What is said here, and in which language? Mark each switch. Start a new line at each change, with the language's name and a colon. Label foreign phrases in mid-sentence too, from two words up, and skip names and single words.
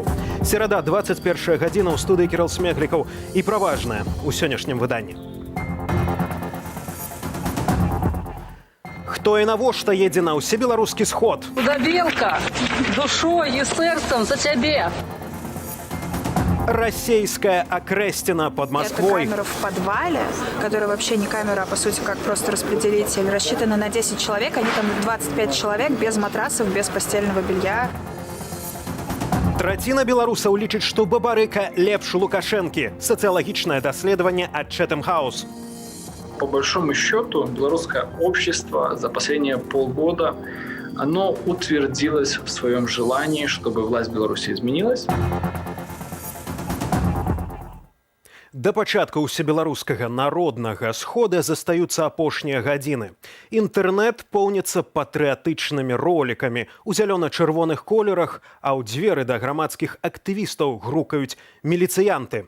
Belarusian: Серада, 21 гадзіна, ў студыі Кірыл Смеглікаў і пра важнае ў сённяшнім выданні. Хто і навошта едзе на ўсебеларускі сход? Удабелка, душой і сэрцам за цябе.
Russian: Российская окрестина под Москвой. Это камера в подвале, которая вообще не камера, а по сути как просто распределитель. Рассчитана на 10 человек, они там 25 человек без матрасов, без постельного белья.
Belarusian: Траціна беларусаў лічыць, што Бабарыка лепш Лукашэнкі. Сацыялагічнае даследаванне ад Chatham House.
Russian: По большому счету, белорусское общество за последние полгода оно утвердилось в своем желании, чтобы власть Беларуси изменилась.
Belarusian: Да пачатку ўсебеларускага народнага схода застаюцца апошнія гадзіны. Інтэрнэт поўніцца патрыятычнымі ролікамі у зялёна-чырвоных колерах, а ў дзверы да грамадскіх актывістаў грукаюць міліцыянты.